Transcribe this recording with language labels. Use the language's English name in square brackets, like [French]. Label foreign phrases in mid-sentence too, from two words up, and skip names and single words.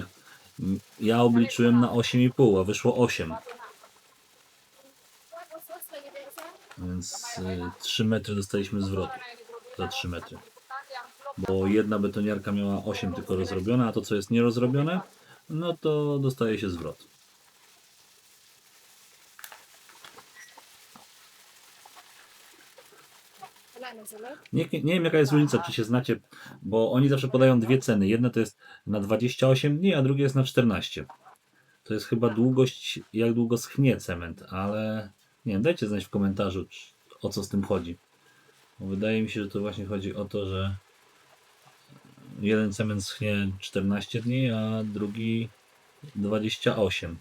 [Polish] Ja obliczyłem na 8,5, a wyszło 8. Więc 3 metry dostaliśmy zwrotu za 3 metry. Bo jedna betoniarka miała 8 tylko rozrobione, a to co jest nierozrobione, no to dostaje się zwrot. [Filipino] Wala na sila. [Polish] Nie wiem jaka jest różnica, czy się znacie, bo oni zawsze podają dwie ceny. Jedna to jest na 28 dni, a drugie jest na 14. To jest chyba długość, jak długo schnie cement, ale nie wiem, dajcie znać w komentarzu, o co z tym chodzi. Bo wydaje mi się, że to właśnie chodzi o to, że jeden cement schnie 14 dni, a drugi 28.